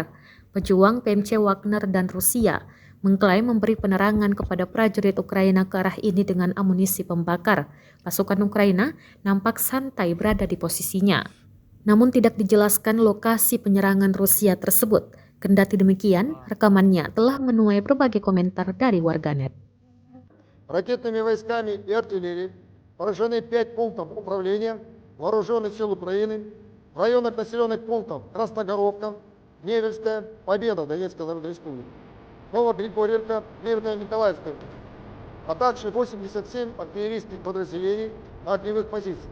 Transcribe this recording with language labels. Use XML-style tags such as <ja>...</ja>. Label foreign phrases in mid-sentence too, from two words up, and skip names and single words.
<id>Pejuang PMC Wagner dan Rusia mengklaim memberi penerangan kepada prajurit Ukraina ke arah ini dengan amunisi pembakar. Pasukan Ukraina nampak santai berada di posisinya. Namun tidak dijelaskan lokasi penyerangan Rusia tersebut. Kendati demikian, rekamannya telah menuai berbagai komentar dari warganet.</id> <ru>Ракетными войсками и артиллерией поражены 5 пунктов управления Вооруженных сил Украины в районах населенных пунктов Красногоровка, Невельская, Победа Донецкой Народной Республики, Новогригорьевка, Мирная Николаевская, а также 87 артиллерийских подразделений на огневых позициях.</ru>